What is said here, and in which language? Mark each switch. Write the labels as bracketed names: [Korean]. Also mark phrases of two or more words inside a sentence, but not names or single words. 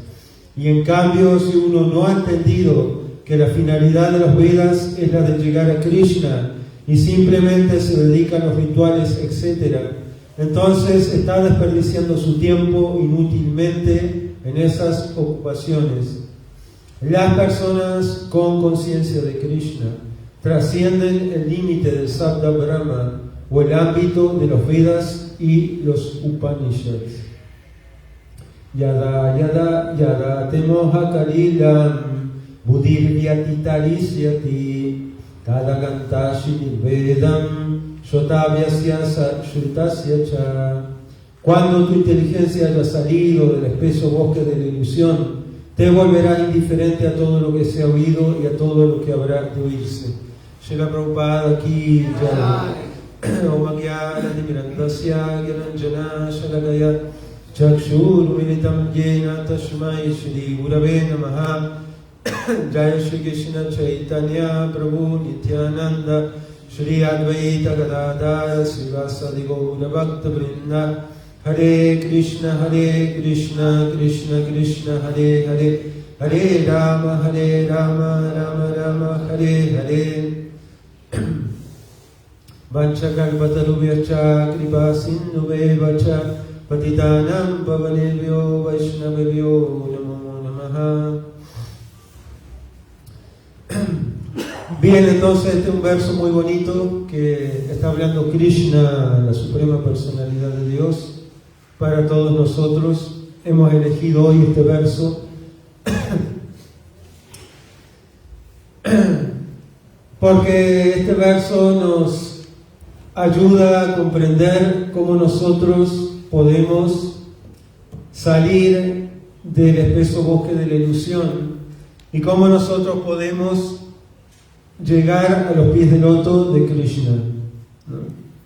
[Spanish] Y en cambio, si uno no ha entendido que la finalidad de los Vedas es la de llegar a Krishna y simplemente se dedica a los rituales, etc., entonces está desperdiciando su tiempo inútilmente en esas ocupaciones. Las personas con conciencia de Krishna trascienden el límite del Sabda Brahma o el ámbito de los Vedas y los Upanishads. [Sanskrit] यदा यदा यदा तेमोह कलिलं बुद्धिर् व्यतितरिष्यति तदागन्तासि निर्वेदं श्रोतव्यस्य श्रुतस्य च. [Spanish] Cuando tu inteligencia haya salido del espeso bosque de la ilusión, te volverá indiferente a todo lo que se ha oído y a todo lo que habrá de oírse. Srila Prabhupada aquí ya. [Sanskrit] ॐ अज्ञान तिमिरान्धस्य ज्ञानाञ्जन शलाकया चक्षुर् मीलितं येन तस्मै श्री गुरवे नमः. Jaya Shri Krishna Chaitanya Prabhu Nityananda Shri Advaita Gadadara Srivasadi Gaura Bhakta Vrinda. Hare Krishna Krishna Krishna Hare Hare, Hare Rama Rama Rama Hare Hare. वाञ्छाकल्पतरुभ्यश्च कृपा सिन्धुभ्य-एव-च पतितानां पावनेभ्यो वैष्णवेभ्यो नमो नमः. [Spanish] Bien, entonces este es un verso muy bonito que está hablando Krishna, la suprema personalidad de Dios, para todos nosotros. Hemos elegido hoy este verso porque este verso nos ayuda a comprender cómo nosotros podemos salir del espeso bosque de la ilusión y cómo nosotros podemos llegar a los pies del loto de Krishna, ¿no?